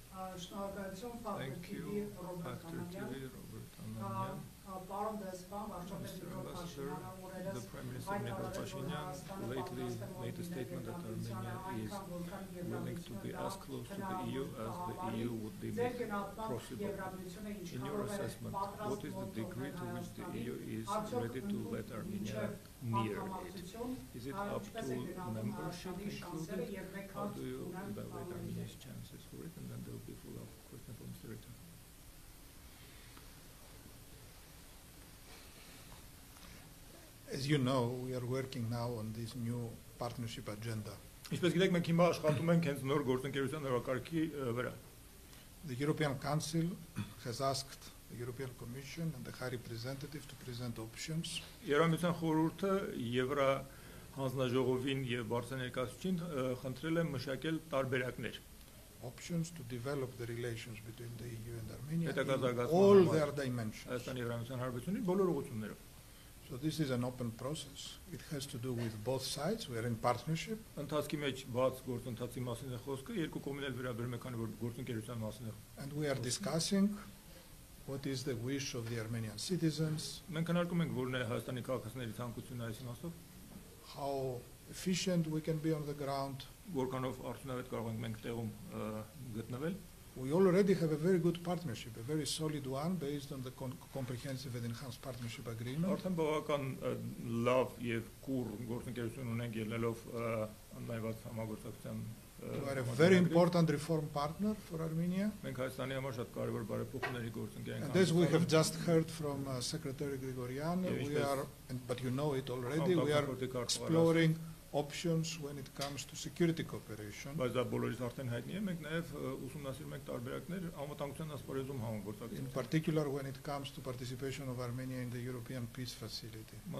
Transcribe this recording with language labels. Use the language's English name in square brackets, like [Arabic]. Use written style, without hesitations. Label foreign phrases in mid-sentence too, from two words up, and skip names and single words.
[Armenian] Շնորհակալություն Factor TV Ռոբերտ Անանյան, պարոն դեսպան, վարչապետ Նիկոլ Փաշինյանը, [English] The Prime Minister Nikol Pashinyan lately made a statement that Armenia is willing to be as close to the EU as the EU would be possible. In your assessment, what is the degree to which the EU is ready to let Armenia near it? Is it up to membership included? How do you evaluate Armenia's chances for it? And then there will be full-up question for Mr. Ritter. As you know, we are working now on this new partnership agenda. [Armenian] Ինչպես գիտեք, մենք հիմա աշխատում ենք հենց նոր գործընկերության օրակարգի վրա։ [English] The European Council has asked the European Commission and the High Representative to present options. [Armenian] Եվրամիության խորհուրդը Եվրա հանձնաժողովին եւ բարձր ներկայացուցիչին խնդրել է մշակել տարբերակներ։ [English] Options to develop the relations between the EU and Armenia in all their dimensions. [Armenian] Հայաստանի Եվրամիության հարաբերությունների բոլոր ուղղություններով։ [English] So this is an open process. It has to do with both sides. We are in partnership. [Armenian] Ընթացքի մեջ բաց գործընթացի մասին է խոսքը, երկու կողմն էլ վերաբերում է, քանի որ գործընկերության մասին է։ [English] And we are discussing what is the wish of the Armenian citizens. [Armenian] Մենք քննարկում ենք որն է Հայաստանի քաղաքացիների ցանկությունն այս իմաստով։ [English] How efficient we can be on the ground. [Armenian] Որքանով արդյունավետ կարող ենք մենք տեղում գտնվել։ [English] We already have a very good partnership, a very solid one, based on the comprehensive and enhanced partnership agreement. [Armenian] Արդեն բավական լավ եւ կուր գործընկերություն ունենք ելնելով ընդլայնված համագործակցության։ [English] We are a very important reform partner for Armenia. [Armenian] Մենք Հայաստանի համար շատ կարևոր բարեփոխումների գործընկեր ենք։ [English] And as we have just heard from Secretary Grigoryan, but you know it already, we are exploring options when it comes to security cooperation. In particular when it comes to participation of Armenia in the European Peace Facility.